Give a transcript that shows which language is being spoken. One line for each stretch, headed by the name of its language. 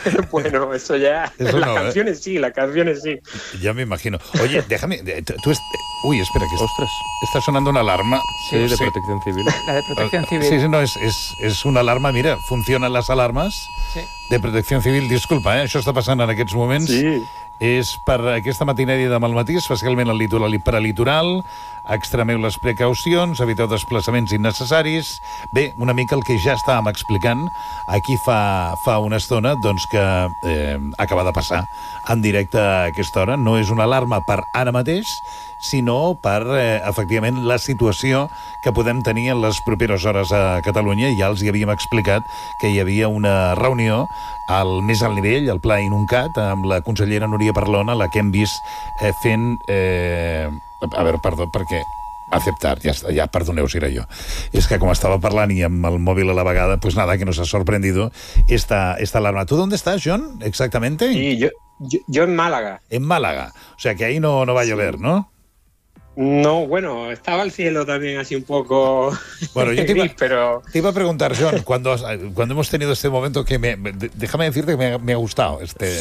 Spanish: Bueno, eso ya... Eso las no, canciones, ¿eh? Sí, las canciones sí. Ya me imagino. Oye, déjame... Uy, espera, que... Ostras. Está sonando una alarma. Sí, sí, de Protección Civil. La de Protección Civil. Sí, no, es una alarma, mira, funcionan las alarmas. Sí. De Protección Civil, disculpa, ¿eh?
Catalan: Això està passant en aquests moments. Sí. És per aquesta matinària de malmatí, especialment al litoral i paralitoral. Extremeu les precaucions, eviteu desplaçaments innecessaris. Bé, una mica el que ja estàvem explicant aquí fa una estona, doncs, que acaba de passar en directe a aquesta hora. No és una alarma per ara mateix, sinó per, efectivament, la situació que podem tenir en les properes hores a Catalunya. Ja els hi havíem explicat que hi havia una reunió al més alt nivell, al Pla Inuncat, amb la consellera Núria Parlona, la que hem vist fent... A veure, perdó, perquè... Acceptar, ja està, ja, perdoneu si era jo. És que com estava parlant i amb el mòbil a la vegada,
Spanish: pues nada, que nos ha sorprendido esta alarma. ¿Tú dónde estás, John, exactamente? Sí, yo en Málaga. En Málaga. O sea, que ahí no va a llover, ¿no? No, bueno, estaba el cielo también así un poco... Bueno, yo te iba a preguntar, John, cuando hemos tenido este momento que me... Déjame decirte que me ha gustado este...